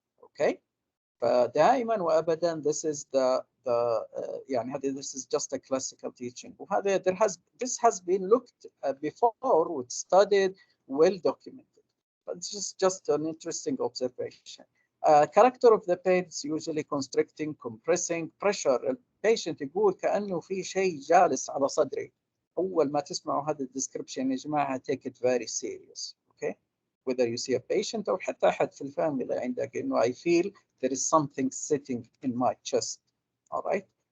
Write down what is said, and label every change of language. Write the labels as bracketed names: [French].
[English] Okay, [Arabic] فدائما وابدا [English] this is the [Arabic] يعني هذه [English] this is just a classical teaching، [Arabic] وهذا [English] this has been looked at before with studied, well documented. It's just an interesting observation. Character of the pain is usually constricting, compressing, pressure. [Arabic] البيشنت يقول كأنه في شيء جالس على صدري. أول ما تسمعوا هذا الديسكربشن يا جماعة [English] take it very serious. Okay, whether you see a patient [Arabic] أو حتى أحد في الفاميلي عندك إنه [English] I feel there is something sitting in my chest. All right.